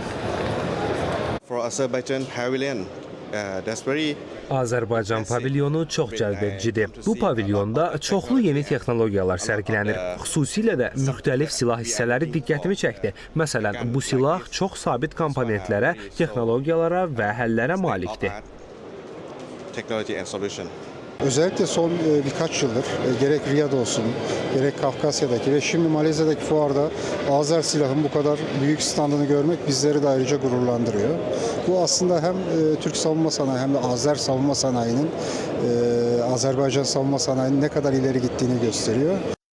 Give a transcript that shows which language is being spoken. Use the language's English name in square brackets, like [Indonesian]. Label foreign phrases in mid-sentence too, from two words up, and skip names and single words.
[Azerbaijani] Azərbaycan pavilyonu çox cəlbedicidir. Bu pavilyonda çoxlu yeni texnologiyalar sərgilənir. Xüsusilə də müxtəlif silah hissələri diqqətimi çəkdi. Məsələn, bu silah çox sabit komponentlərə, texnologiyalara və həllərə malikdir. [Turkish] Özellikle son birkaç yıldır gerek Riyad olsun, gerek Kafkasya'daki ve şimdi Malezya'daki fuarda Azer silahın bu kadar büyük standını görmek bizleri de ayrıca gururlandırıyor. Bu aslında hem Türk savunma sanayi hem de Azer savunma sanayinin, Azerbaycan savunma sanayinin ne kadar ileri gittiğini gösteriyor.